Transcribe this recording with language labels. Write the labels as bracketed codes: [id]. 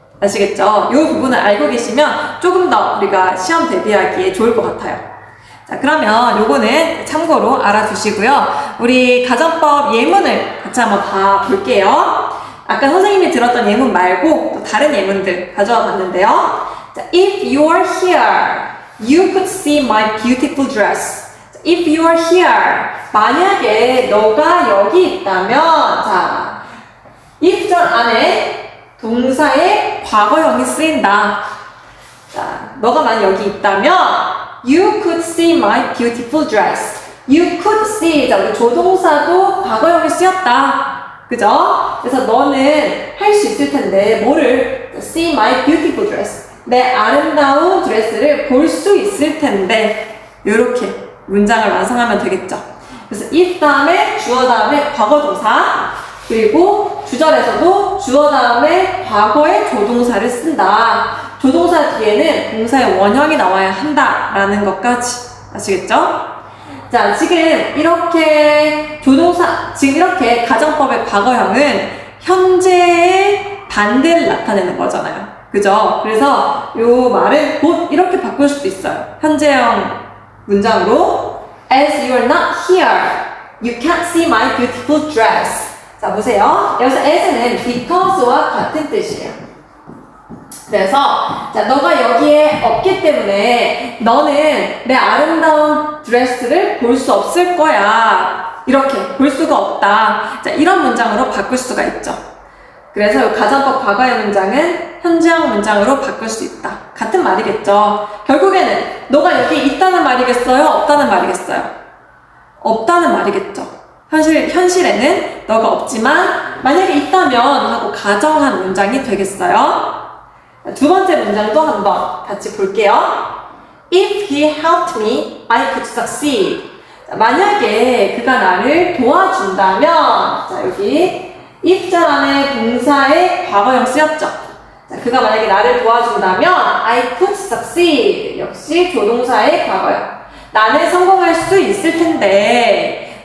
[ko] 아시겠죠? 이 부분을 알고 계시면 조금 더 우리가 시험 대비하기에 좋을 것 같아요. 자, 그러면 요거는 참고로 알아두시고요. 우리 가정법 예문을 같이 한번 봐 볼게요. 아까 선생님이 들었던 예문 말고 또 다른 예문들 가져와 봤는데요. [en] 자, if you are here, you could see my beautiful dress. [ko] 자, [en] if you are here, [ko] 만약에 너가 여기 있다면, 자, if 절 안에 동사의 과거형이 쓰인다. [en] 자, [ko] 너가 만약 여기 있다면 [en] you could see my beautiful dress. You could see. [ko] 자, 우리 조동사도 과거형이 쓰였다. 그죠? 그래서 너는 할 수 있을 텐데, 뭐를? [en] see my beautiful dress. [ko] 내 아름다운 드레스를 볼 수 있을 텐데. 요렇게 문장을 완성하면 되겠죠. 그래서 if 다음에 주어 다음에 과거 동사, 그리고 주절에서도 주어 다음에 과거의 조동사를 쓴다. 조동사 뒤에는 동사의 원형이 나와야 한다라는 것까지. 아시겠죠? 자, 지금 이렇게 지금 이렇게 가정법의 과거형은 현재의 반대를 나타내는 거잖아요. 그죠? 그래서 요 말을 곧 이렇게 바꿀 수도 있어요. 현재형 문장으로 [en] As you are not here, you can't see my beautiful dress. [ko] 자, 보세요. 여기서 as는 because와 같은 뜻이에요. 그래서 자, 너가 여기에 없기 때문에 너는 내 아름다운 드레스를 볼 수 없을 거야. 이렇게 볼 수가 없다. 자, 이런 문장으로 바꿀 수가 있죠. 그래서 가정법 과거의 문장은 현재형 문장으로 바꿀 수 있다. 같은 말이겠죠. 결국에는 너가 여기 있다는 말이겠어요? 없다는 말이겠어요? 없다는 말이겠죠. 현실에는 너가 없지만 만약에 있다면 하고 가정한 문장이 되겠어요. 두 번째 문장도 한번 같이 볼게요. [en] If he helped me, I could succeed. [ko] 만약에 그가 나를 도와준다면, 자, 여기 if절 안에 동사의 과거형 쓰였죠. 자, 그가 만약에 나를 도와준다면 [en] I could succeed. [ko] 역시 조동사의 과거형. 나는 성공할 수 있을 텐데.